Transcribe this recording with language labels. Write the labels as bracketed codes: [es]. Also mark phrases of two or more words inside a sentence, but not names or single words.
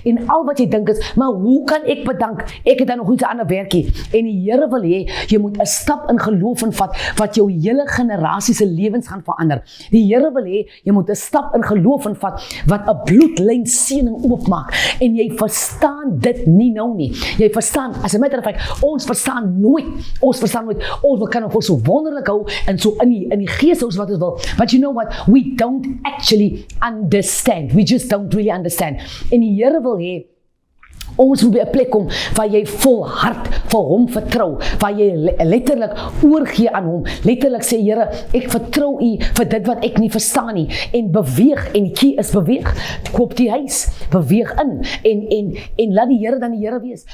[af] En al wat jy dink is, maar hoe kan ek bedank? Ek het dan nog iets 'n ander werkie. En die Here wil hê, jy moet 'n stap in geloof invat wat jou hele generasie se lewens gaan verander. Die Here wil hê, jy moet 'n stap in geloof invat wat 'n bloedlyn seëning oopmaak, en jy verstaan dit nie nou nie. Jy verstaan, as 'n [en] matter of fact, [af] ons verstaan nooit, ons kan nog so wonderlik hou, en so in die gees hou wat ons wil, [en] but you know what, we don't actually understand, we just don't really understand, [af] en die Here wil hê, Ons moet by 'n plek kom waar jy volhard vir hom vertrou, waar jy letterlik oorgee aan hom, letterlik sê, Here, ek vertrou U vir dit wat ek nie verstaan nie, en beweeg, en die key is beweeg, koop die huis, beweeg in, en laat die Here dan die Here wees.